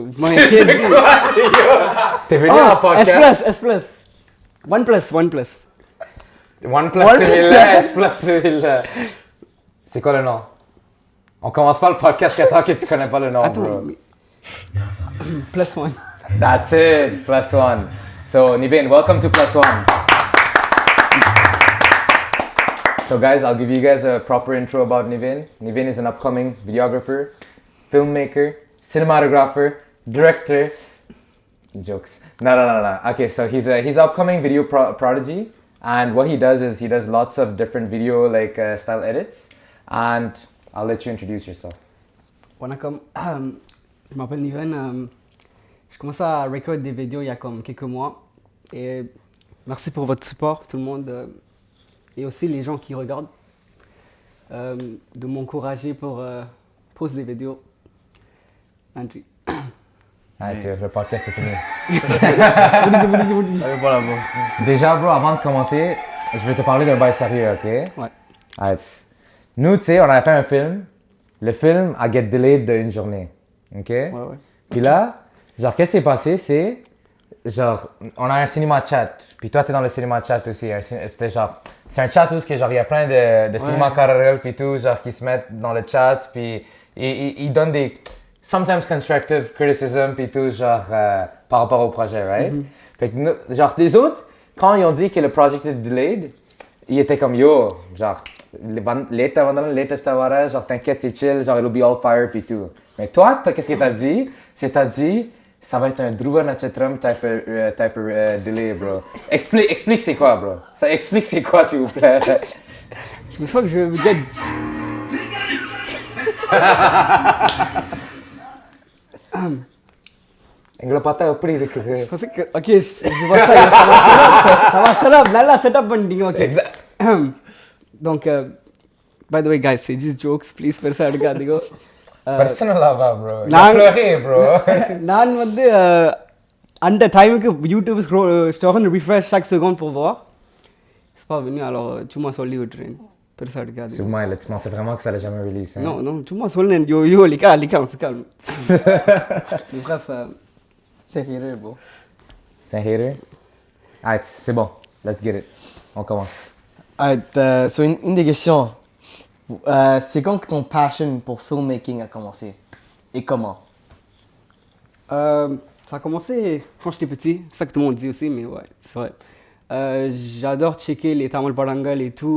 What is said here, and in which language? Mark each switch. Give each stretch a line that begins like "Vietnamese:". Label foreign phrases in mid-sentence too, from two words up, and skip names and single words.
French: Vous m'avez rien dit. T'es venu en podcast? S+. OnePlus. OnePlus celui-là, S Plus celui-là. C'est quoi le nom? On commence pas le podcast tant que tu connais pas le nom, Attends, bro. Plus one.
English: That's it, Plus One. So, Niveen, welcome to Plus One. So guys, I'll give you guys a proper intro about Niveen. Niveen is an upcoming videographer, filmmaker, cinematographer, director. Jokes. No. Okay, so he's an upcoming video prodigy, and what he does is he does lots of different video style edits. And I'll let you introduce yourself.
French: Wanakam, je m'appelle Niveen. Je commence à record des vidéos il y a comme quelques mois. Et merci pour votre support, tout le monde. Et aussi les gens qui regardent. De m'encourager pour poster des vidéos. Andrew. Le podcast est fini. Allez, voilà, bon. Déjà, bro, avant de commencer, je vais te parler d'un bail sérieux, ok? Ouais.
English: Alright.
French: Nous, tu sais, on avait fait un film. Le film a
English: get delayed
French: d'une journée, ok? Ouais. Puis là, genre, qu'est-ce qui s'est passé, c'est... Genre, on a un cinéma chat. Puis toi, t'es dans le cinéma chat aussi. C'était genre... C'est un chat où il y a plein de cinéma carrel puis tout, genre, qui se mettent dans le chat. Puis ils donnent des...
English: Sometimes constructive criticism
French: puis tout, genre, par rapport au projet, right? Mm-hmm. Fait que, nous, genre, les autres, quand ils ont dit que le projet était delayed, ils étaient comme, yo, genre, genre, t'inquiète, c'est chill, genre,
English: it'll be all fire puis tout.
French: Mais toi, qu'est-ce que t'as dit? C'est t'as dit, ça va être un Dhruva Natchatram type delay, bro. Explique c'est quoi, bro. Ça explique c'est quoi, s'il vous plaît. Je me sens que je me gagne. Englopata pris Je pensais que. Ok, je vois ça. Ça va setup. Là,
English: setup bonding.
French: Ok. Exact. Donc,
English: by the way, guys,
French: c'est juste jokes. Please, personne regarde. Personne là va, bro. Il a pleuré, bro.
Tamil: நான் வந்து அந்த டைமுக்கு யூடியூப் ஸ்டோர்
French: refresh chaque seconde pour voir. C'est pas venu, alors
Tamil: சும்மா சொல்லி விட்டுறேன். பெருசா எடுக்காது.
French: Sûrement, là, tu pensais vraiment que ça allait jamais release, hein? Non,
Tamil: சும்மா சொல்லேன்.
French: Yo, les gars, on se calme. Mais bref, c'est rire, bro. C'est un hater? Alright, c'est bon.
English: Let's get it.
French: On commence. So une des questions, c'est quand que ton passion pour filmmaking a commencé et comment? Ça a commencé quand j'étais petit, c'est ça que tout le monde dit aussi, mais ouais, c'est vrai. J'adore checker les Tamil Parangal et tout.